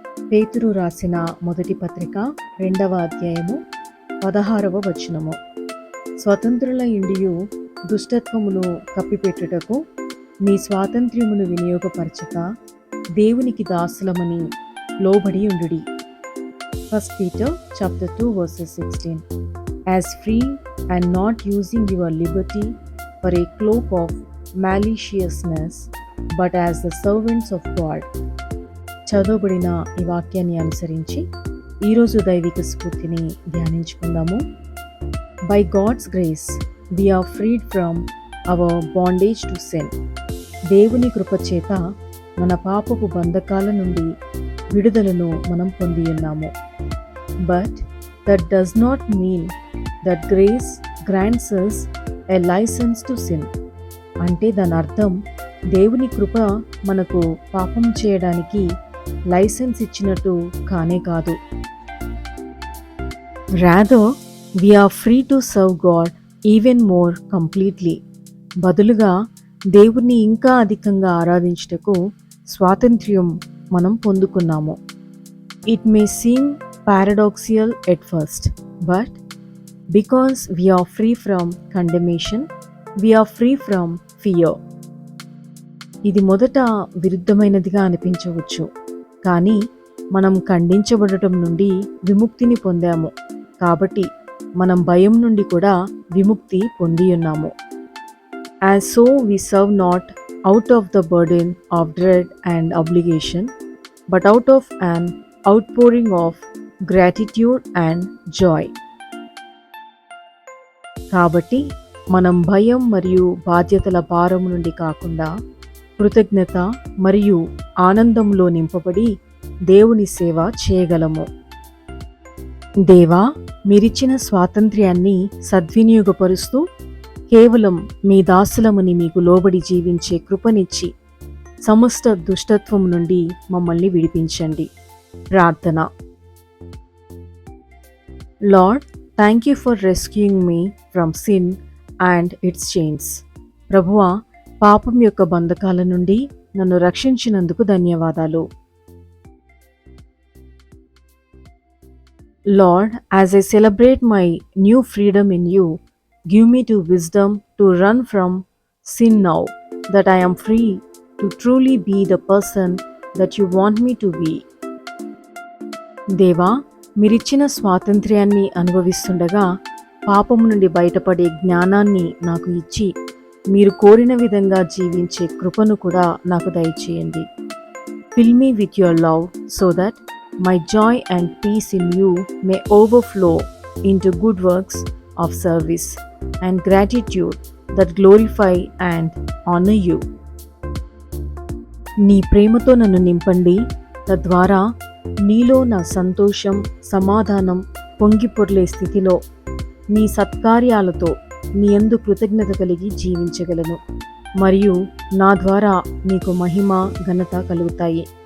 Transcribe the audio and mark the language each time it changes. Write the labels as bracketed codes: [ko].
[te] పేతురు రాసిన మొదటి పత్రిక 2వ అధ్యాయము 16వ వచనము. స్వతంత్రుల ఇండియు దుష్టత్వమును కప్పిపెట్టుటకు మీ స్వాతంత్ర్యమును వినియోగపరచక దేవునికి దాసులమని లోబడి ఉండుడి. [en] 1 Peter chapter 2 verses 16. As free and not using your liberty for a cloak of maliciousness, but as the servants of God. [te] చదవబడిన ఈ వాక్యాన్ని అనుసరించి ఈరోజు దైవిక స్ఫూర్తిని ధ్యానించుకుందాము. [en] By God's grace, we are freed from our bondage to sin. [te] దేవుని కృప చేత మన పాపపు బంధకాల నుండి విడుదలను మనం పొంది ఉన్నాము. [en] But that does not mean that grace grants us a license to sin. [te] అంటే దాని అర్థం దేవుని కృప మనకు పాపం చేయడానికి లైసెన్స్ ఇచ్చినట్టు కానే కాదు. [en] Rather, we are free to serve God even more completely. [te] బదులుగా దేవుణ్ణి ఇంకా అధికంగా ఆరాధించుటకు స్వాతంత్ర్యం మనం పొందుకున్నాము. [en] It may seem paradoxical at first, but because we are free from condemnation, we are free from fear. [te] ఇది మొదట విరుద్ధమైనదిగా అనిపించవచ్చు, కానీ మనం ఖండించబడటం నుండి విముక్తిని పొందాము కాబట్టి మనం భయం నుండి కూడా విముక్తి పొంది ఉన్నాము. [en] As so we serve not out of the burden of dread and obligation, but out of an outpouring of gratitude and joy. [te] కాబట్టి మనం భయం మరియు బాధ్యతల భారం నుండి కాకుండా కృతజ్ఞత మరియు ఆనందంలో నింపబడి దేవుని సేవ చేయగలము. దేవా, మీరిచ్చిన స్వాతంత్ర్యాన్ని సద్వినియోగపరుస్తూ కేవలం మీ దాసులమని మీకు లోబడి జీవించే కృపనిచ్చి సమస్త దుష్టత్వం నుండి మమ్మల్ని విడిపించండి. ప్రార్థన. [en] Lord, thank you for rescuing me from sin and its chains. [te] ప్రభువా, పాపం యొక్క బంధకాల నుండి నన్ను రక్షించినందుకు ధన్యవాదాలు. [en] Lord, as I celebrate my new freedom in you, give me to wisdom to run from sin now that I am free to truly be the person that you want me to be. [te] దేవా, మీరిచ్చిన స్వాతంత్ర్యాన్ని అనుభవిస్తుండగా పాపము నుండి బయటపడే జ్ఞానాన్ని నాకు ఇచ్చి మీరు కోరిన విధంగా జీవించే కృపను కూడా నాకు దయచేయండి. [en] Fill me with your love so that my joy and peace in you may overflow into good works of service and gratitude that glorify and honor you. [te] నీ ప్రేమతో నన్ను నింపండి, తద్వారా నీలో నా సంతోషం సమాధానం పొంగిపొర్లే స్థితిలో నీ సత్కార్యాలతో నీ యందు కృతజ్ఞత కలిగి జీవించగలను మరియు నా ద్వారా నీకు మహిమ ఘనత కలుగుతాయి.